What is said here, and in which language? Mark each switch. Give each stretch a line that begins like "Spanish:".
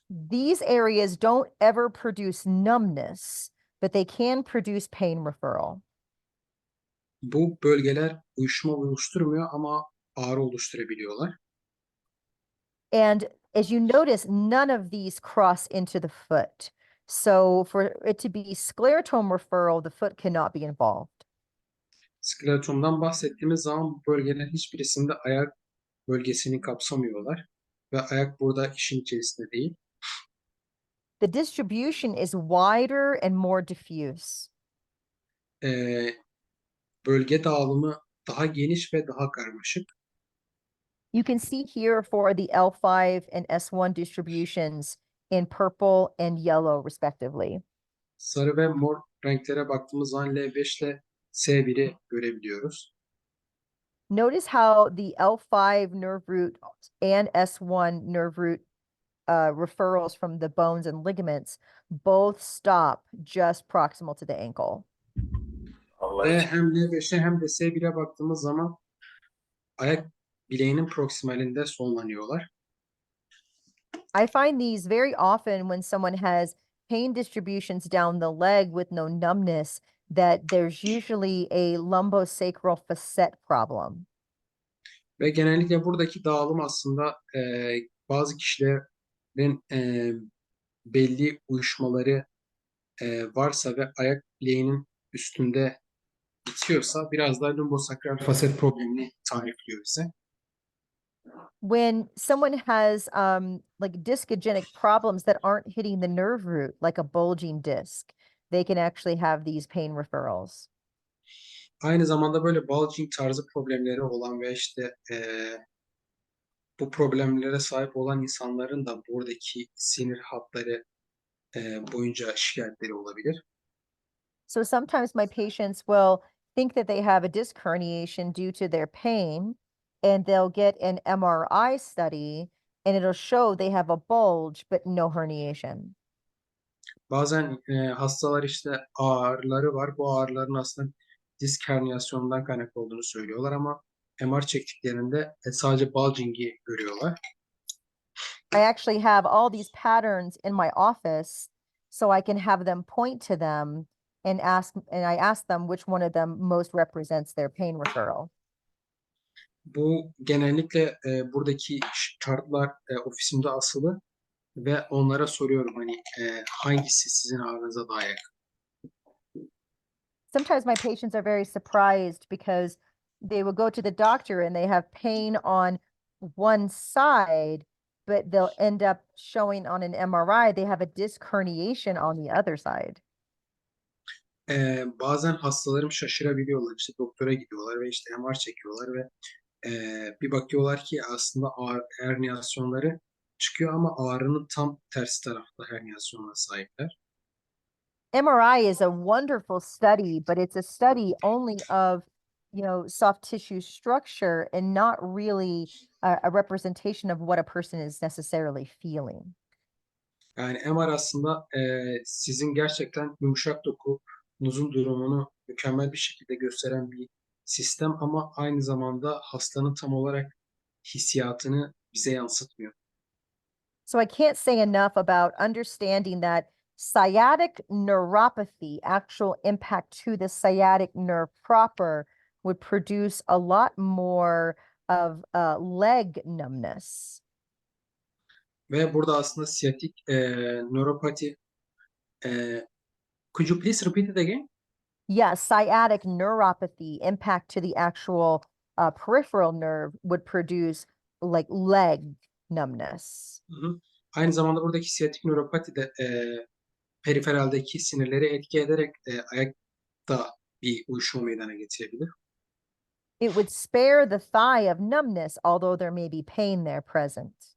English: These areas don't ever produce numbness, but they can produce pain referral.
Turkish: Bu bölgeler uyuşma oluşturmuyor ama ağrı oluşturabiliyorlar.
English: And as you notice, none of these cross into the foot. So for it to be sclerotome referral, the foot cannot be involved.
Turkish: Sklerotomdan bahsettiğimiz zaman bu bölgelerin hiçbirisinde ayak bölgesini kapsamıyorlar ve ayak burada işin içerisinde değil.
English: The distribution is wider and more diffuse.
Turkish: Bölge dağılımı daha geniş ve daha karmaşık.
English: You can see here for the L5 and S1 distributions in purple and yellow, respectively.
Turkish: Sarı ve mor renklere baktığımız zaman L5 ile S1'i görebiliyoruz.
English: Notice how the L5 nerve root and S1 nerve root referrals from the bones and ligaments both stop just proximal to the ankle.
Turkish: Ve hem L5'e hem de S1'e baktığımız zaman ayak bileğinin proksimalinde sonlanıyorlar.
English: I find these very often when someone has pain distributions down the leg with no numbness, that there's usually a lumbosacral facet problem.
Turkish: Ve genellikle buradaki dağılım aslında bazı kişilerin belli uyuşmaları varsa ve ayak bileğinin üstünde bitiyorsa biraz daha lumbosakral faset problemini tarifliyor bize.
English: When someone has like discogenic problems that aren't hitting the nerve root, like a bulging disc, they can actually have these pain referrals.
Turkish: Aynı zamanda böyle bulging tarzı problemleri olan ve işte bu problemlere sahip olan insanların da buradaki sinir hatları boyunca şikayetleri olabilir.
English: So sometimes my patients will think that they have a disc herniation due to their pain, and they'll get an MRI study, and it'll show they have a bulge but no herniation.
Turkish: Bazen hastalar işte ağrıları var. Bu ağrıların aslında disk herniyasyonundan kaynaklı olduğunu söylüyorlar ama MR çektiklerinde sadece bulging'i görüyorlar.
English: I actually have all these patterns in my office, so I can have them point to them and I ask them which one of them most represents their pain referral.
Turkish: Bu genellikle buradaki chartlar ofisimde asılı ve onlara soruyorum hani hangisi sizin ağrınıza daha yakın.
English: Sometimes my patients are very surprised because they will go to the doctor and they have pain on one side, but they'll end up showing on an MRI they have a disc herniation on the other side.
Turkish: Bazen hastalarım şaşırabiliyorlar. İşte doktora gidiyorlar ve işte MR çekiyorlar ve bir bakıyorlar ki aslında herniyasyonları çıkıyor ama ağrının tam tersi tarafta herniyasyonuna sahipler.
English: MRI is a wonderful study, but it's a study only of, soft tissue structure and not really a representation of what a person is necessarily feeling.
Turkish: Yani MR aslında sizin gerçekten yumuşak dokunuzun durumunu mükemmel bir şekilde gösteren bir sistem ama aynı zamanda hastanın tam olarak hissiyatını bize yansıtmıyor.
English: So I can't say enough about understanding that sciatic neuropathy, actual impact to the sciatic nerve proper, would produce a lot more of leg numbness.
Turkish: Ve burada aslında siyatik
English: neuropathy could you please repeat it again? Yes, sciatic neuropathy impact to the actual peripheral nerve would produce like leg numbness. Hı hı.
Turkish: Aynı zamanda buradaki siyatik nöropati de periferaldeki sinirleri etki ederek ayakta bir uyuşma meydana getirebilir.
English: It would spare the thigh of numbness, although there may be pain there present.